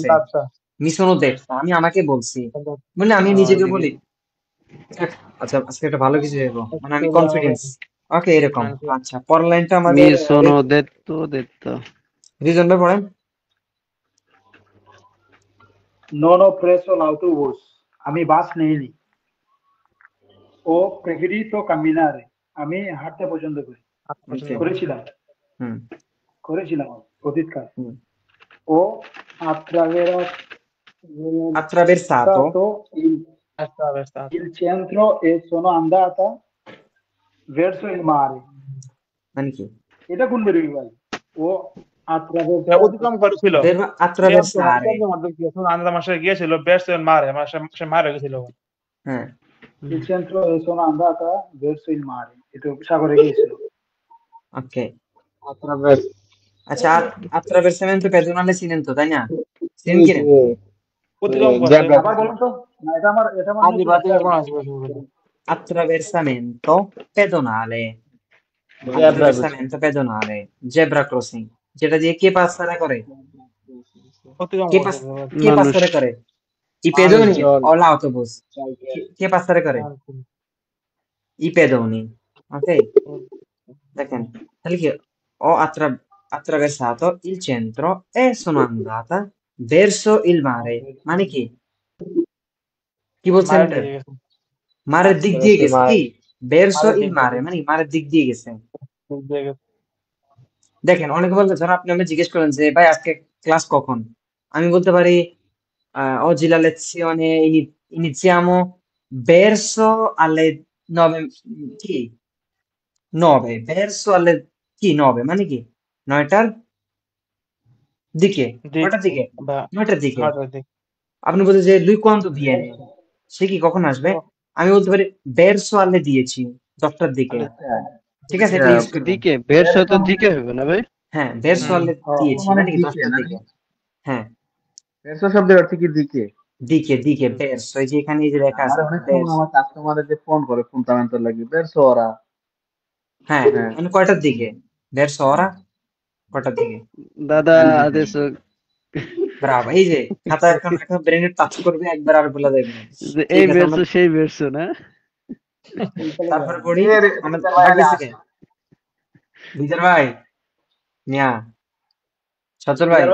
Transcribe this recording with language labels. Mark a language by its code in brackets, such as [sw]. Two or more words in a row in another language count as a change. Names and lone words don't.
[bn] দাত্তা মিশনও দেত্তা, আমি আমাকে বলছি মানে আমি নিজেকে বলি। আচ্ছা আজকে একটা ভালো কিছু হইব মানে আমি কনফিডেন্স। ওকে এরকম। আচ্ছা পরের লাইনটা [it] Mi [bn] আমাদের [it] sono detto. [bn] রিজন ভাই পড়েন। [it] Non ho preso l'autobus, [bn] আমি বাস নেইনি। [it] ও preferito camminare, [bn] আমি হাঁটতে পছন্দ করি। Okay. করেছিলাম হুম করেছিলাম অতীতকাল। হুম। [it] ও attraversato attraversato il centro e sono andata verso il mare, [bn] মানে কি? এটা কোন বেরোবি ভাই? ও অতিক্রম করেছিল [it] attraversare [bn] আন্দ্রা মাসে গিয়েছিল বেরসেল মারে সে মারে গেছিল। হ্যাঁ [it] il centro e sono andata verso il mare, [bn] এটা সাগরে গিয়েছিল। ওকে। আচ্ছা [it] attraversamento pedonale [bn] চিনেন তো তাই না? চিনেন কি? অতিক্রম করছে আবার বলুন তো। না, এটা আমার আদি বাদে এখন আসবে [it] attraversamento pedonale, attraversamento pedonale, [en] zebra crossing, [bn] যেটা দিয়ে কে পাসারা করে? অতিক্রম কে করছে মানুষ। পাসারা করে? [it] I pedoni o l'autobus? [bn] কে পাসারা করে? [it] I pedoni, ok? [bn] দেখেন তাহলে কি [it] ho attraversato il centro e sono andata verso il mare, [bn] মানে কি? কি বলছেন এটা? মারের দিক দিয়ে গেছে কি? [it] verso il mare [bn] মানে মারের দিক দিয়ে গেছে। দেখেন অনেকে বলতে ধর আপনি আমাকে জিজ্ঞেস করেন যে ভাই আজকে ক্লাস কখন, আমি বলতে পারি [it] oggi la lezione iniziamo verso alle 9, [bn] কি 9 [it] verso alle [bn] কি 9 মানে কি 9টার দিকে, কটার দিকে? 9টার দিকে। আপনি বলতে যে [it] lui quando viene, [bn] সে কি কখন আসবে? আমি বলতে পারি [it] verso alle 10, [bn] 10টার দিকে, ঠিক আছে? এটা ইউজ করবেন। দিকে verso তো দিকে হবে না ভাই? হ্যাঁ [it] verso alle 10 [bn] মানে কি 10টার দিকে। হ্যাঁ verso শব্দের অর্থ কি দিকে? দিকে দিকে verso, এই যে এখানে এই যে লেখা আছে অনেক সময় verso। আমার কাস্টমারদের যে ফোন করে ফোন তার লাগি [it] verso ora, [bn] হ্যাঁ মানে কয়টার দিকে? [it] verso ora [bn] কয়টার দিকে? দাদা adesso ব্রাভো, এই যে খাতা এখন ব্রেনে টাচ করবে একবার আর বলে দেবে না। এই ঠিক আছে, verso সেই verso না? তারপরে পড়ি আমাদের ভাগ্যশ্রী বিজার ভাই মিয়া সচল ভাই